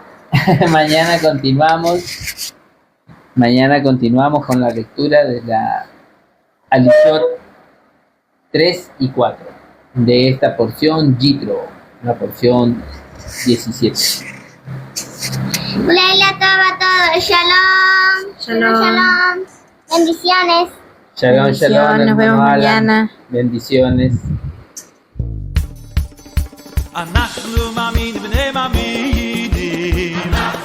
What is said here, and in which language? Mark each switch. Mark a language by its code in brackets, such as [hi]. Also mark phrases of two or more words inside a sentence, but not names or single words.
[es] Mañana continuamos con la lectura de la Alishot 3 y 4 de esta porción Yitro, la porción 17. [he] לילה טובה [es] a todos. Shalom. Shalom. Shalom. Bendiciones. [he] שלום, שלום, [es] Nos vemos hermano Alan. mañana. Bendiciones. [he] אנחנו מאמינים בני מאמינים